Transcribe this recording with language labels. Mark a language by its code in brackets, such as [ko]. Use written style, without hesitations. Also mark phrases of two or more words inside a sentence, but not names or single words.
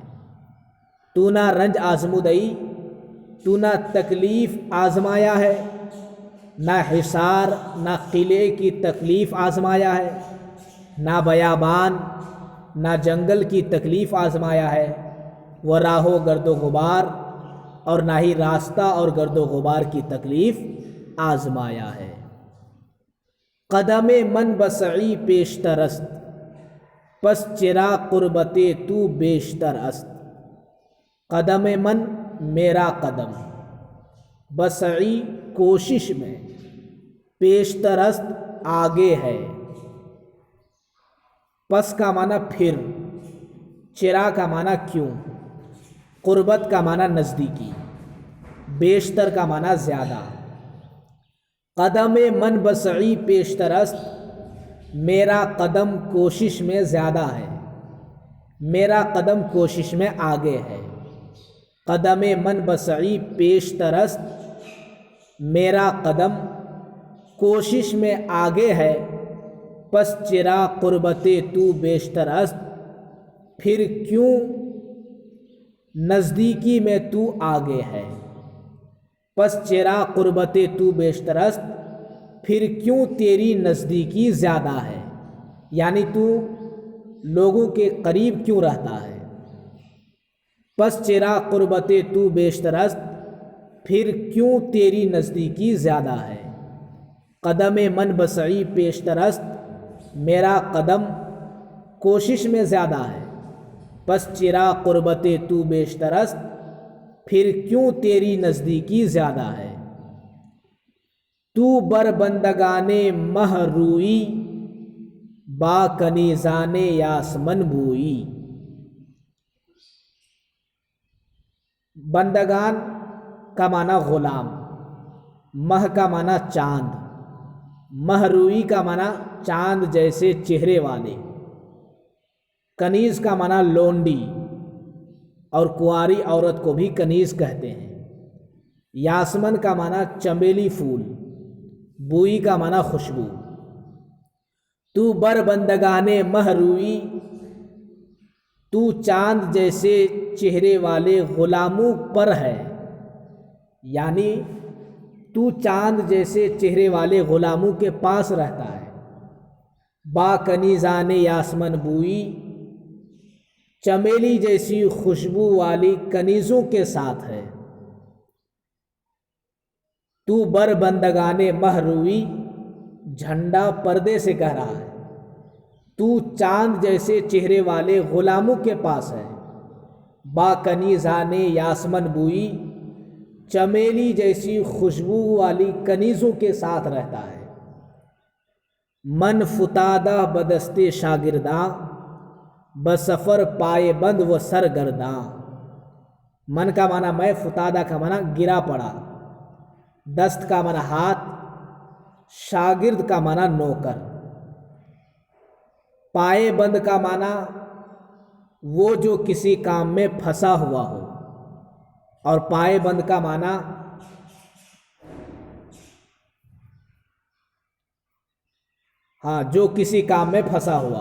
[fa] تو نہ رنج آزمودئی، [ur] تو نہ تکلیف آزمایا ہے، نہ حصار، نہ قلعے کی تکلیف آزمایا ہے، نہ بیابان، نہ جنگل کی تکلیف آزمایا ہے، وہ راہ و گرد و غبار، اور نہ ہی راستہ اور گرد و غبار کی تکلیف آزمایا ہے۔ [fa] قدم من بسعی پیشتر است، پس چرا قربت تو بیشتر است۔ قدم من [ur] میرا قدم، بسعی کوشش میں، [fa] پیشتر است [ur] آگے ہے، پس کا معنی پھر، چرا کا معنی کیوں، قربت کا معنی نزدیکی، بیشتر کا معنی زیادہ۔ [fa] قدم من بسعی پیشتر است، [ur] میرا قدم کوشش میں زیادہ ہے، میرا قدم کوشش میں آگے ہے۔ [fa] قدم من بسعی پیشتر است، [ur] میرا قدم کوشش میں آگے ہے، [fa] پس چرا قربت تو بیشتر است، [ur] پھر کیوں نزدیکی میں تو آگے ہے۔ [fa] پس چرا قربت تو بیشتر است، [ur] پھر کیوں تیری نزدیکی زیادہ ہے، یعنی تو لوگوں کے قریب کیوں رہتا ہے۔ [fa] پس چرا قربت تو بیشتر است، [ur] پھر کیوں تیری نزدیکی زیادہ ہے۔ [fa] قدم من بسعی پیشتر است، [ur] میرا قدم کوشش میں زیادہ ہے، [fa] پس چرا قربت تو بیشتر است، [ur] پھر کیوں تیری نزدیکی زیادہ ہے۔ [fa] تو بر بندگان مہ روئی، با کنیزان یاسمن بوئی۔ [ur] بندگان کا معنی غلام، مہ کا معنی چاند، [fa] مہ روئی [ur] کا معنی چاند جیسے چہرے والے، کنیز کا معنی لونڈی، اور کنواری عورت کو بھی کنیز کہتے ہیں۔ یاسمن کا معنی چمیلی پھول، بوئی کا معنی خوشبو۔ [fa] تو بر بندگان مہ روئی، [ur] تو چاند جیسے چہرے والے غلاموں پر ہے، یعنی تو چاند جیسے چہرے والے غلاموں کے پاس رہتا ہے۔ [fa] با کنیزان یاسمن بوئی، [ur] چمیلی جیسی خوشبو والی کنیزوں کے ساتھ ہے۔ [fa] تو بر بندگان مہ روئی، [ur] جھنڈا پردے سے کہہ رہا ہے، تو چاند جیسے چہرے والے غلاموں کے پاس ہے۔ [fa] با کنیزان یاسمن بوئی، [ur] چمیلی جیسی خوشبو والی کنیزوں کے ساتھ رہتا ہے۔ [fa] من فتادہ بدست شاگرداں، بسفر پائے بند و سرگرداں۔ [ur] من کا معنی میں، فتادہ کا معنی گرا پڑا، دست کا معنی ہاتھ، شاگرد کا معنی نوکر۔ پائے بند کا معنی وہ جو کسی کام میں پھنسا ہوا ہو، اور پائے بند کا معنی ہاں جو کسی کام میں پھنسا ہوا.